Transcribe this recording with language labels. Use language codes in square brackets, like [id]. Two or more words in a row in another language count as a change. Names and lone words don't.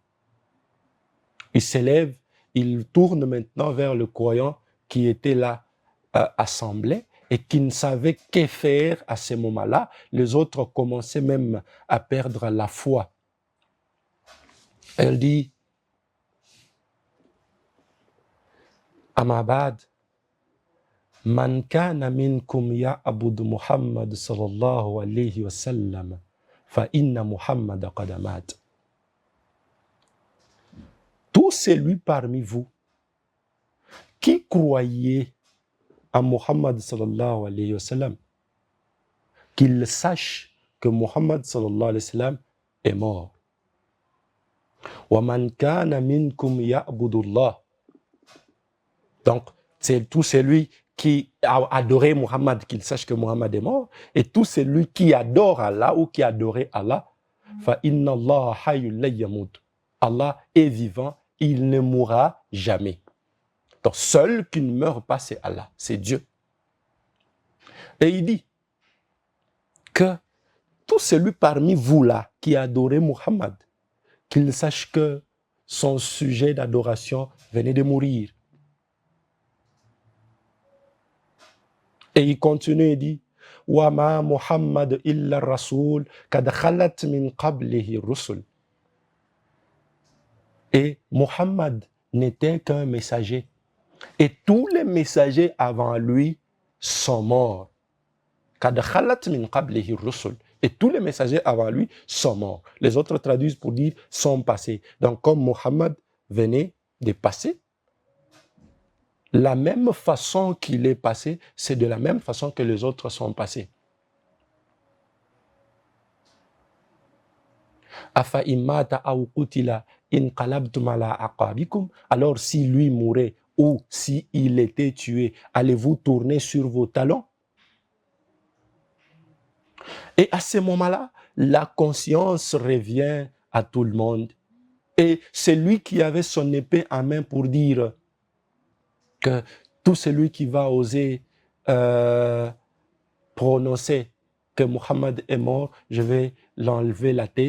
[fr] Il s'élève, il tourne maintenant vers le croyant qui était là assemblé et qui ne savait que faire à ce moment-là. Les autres commençaient même à perdre la foi. Elle dit, [ar] أما بعد، من كان منكم يعبد محمد صلى الله عليه وسلم، فإن محمد قد مات. [fr] Tout celui parmi vous qui croyait à Muhammad [ar] صلى الله عليه وسلم, [fr] qu'il sache que Muhammad [ar] صلى الله عليه وسلم [fr] est mort. [ar] ومن كان منكم يعبد الله. [fr] Donc, c'est tout celui qui a adoré Muhammad, qu'il sache que Muhammad est mort, et tout celui qui adore Allah ou qui adorait Allah, [ar] فإن الله حي لا يموت. [fr] Allah est vivant, il ne mourra jamais. Donc, seul qui ne meurt pas, c'est Allah, c'est Dieu. Et il dit que tout celui parmi vous là qui adorait Muhammad, qu'il sache que son sujet d'adoration venait de mourir. Et il continue et dit, [ar] وما محمد إلا رسول قد خلت من قبله رسل. [fr] Et Muhammad n'était qu'un messager. Et tous les messagers avant lui sont morts. [ar] قد خلت من قبله رسل. [fr] Et tous les messagers avant lui sont morts. Les autres traduisent pour dire sont passés. Donc comme Muhammad venait de passer, la même façon qu'il est passé, c'est de la même façon que les autres sont passés. [ar] أفإن مات أو قتل انقلبتم على أعقابكم. [fr] Alors si lui mourait ou si il était tué, allez-vous tourner sur vos talons? Et à ce moment-là, la conscience revient à tout le monde. Et c'est lui qui avait son épée en main pour dire que tout celui qui va oser prononcer que Muhammad est mort, je vais l'enlever la tête.